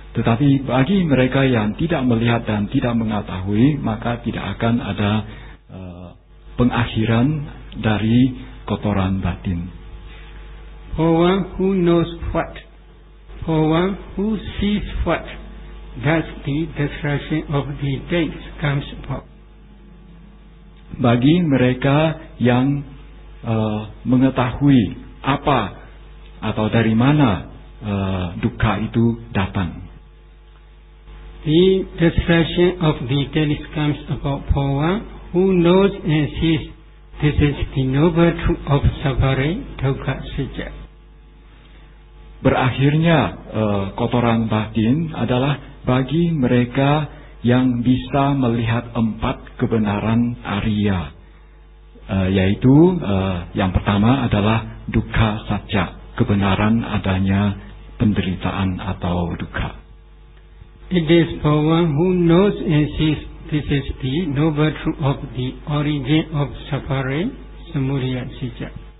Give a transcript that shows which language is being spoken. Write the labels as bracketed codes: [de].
[id] Tetapi bagi mereka yang tidak melihat dan tidak mengetahui, maka tidak akan ada pengakhiran dari kotoran batin. [en] For one who knows what, for one who sees what, thus the destruction of the taints comes about. [id] Bagi mereka yang mengetahui apa atau dari mana dukkha itu datang. [en] The destruction of the taints comes about for one who knows and sees. This is the noble truth of Sabbare Dukkha Sacca. [id] Berakhirnya kotoran batin adalah bagi mereka yang bisa melihat empat kebenaran Arya, yaitu yang pertama adalah dukkha sacca, kebenaran adanya penderitaan atau dukkha. [en] It is for one who knows and sees. This is the noble truth of the origin of Sabbare Samudaya Sacca.